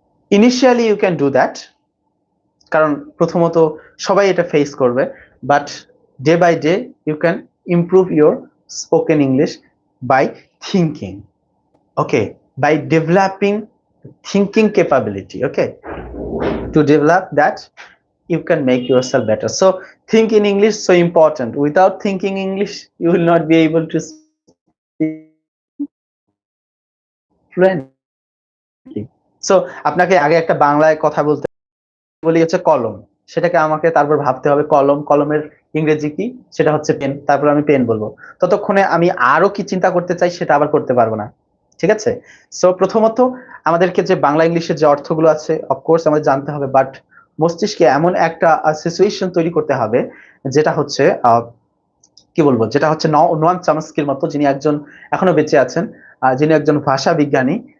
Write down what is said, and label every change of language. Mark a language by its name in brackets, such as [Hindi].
[English] initially you can do that, [Bangla] কারণ প্রথমত সবাই এটা ফেস করবে, [English] But day by day you can improve your spoken English by thinking, okay, by developing thinking capability. Okay, to develop that you can make yourself better. So think in English, so important. Without thinking English, you will not be able to fluently. [Bangla] So আপনাকে আগে একটা বাংলায় কথা বলতে বলি হচ্ছে কলম, সেটাকে আমাকে তারপর ভাবতে হবে কলম, কলমের ইংরেজি কি, সেটা হচ্ছে পেন, তারপর আমি পেন বলবো। ততক্ষণে আমি আরো কি চিন্তা করতে চাই সেটা আবার করতে পারবো না, ঠিক আছে? সো প্রথমত আমাদেরকে যে বাংলা ইংলিশের যে অর্থগুলো আছে অফকোর্স আমাদের জানতে হবে, বাট মস্তিষ্কে এমন একটা সিচুয়েশন তৈরি করতে হবে যেটা হচ্ছে কি বলবো, যেটা হচ্ছে নোয়াম চমস্কির মতো, যিনি একজন এখনো বেঁচে আছেন, যিনি একজন ভাষা বিজ্ঞানী।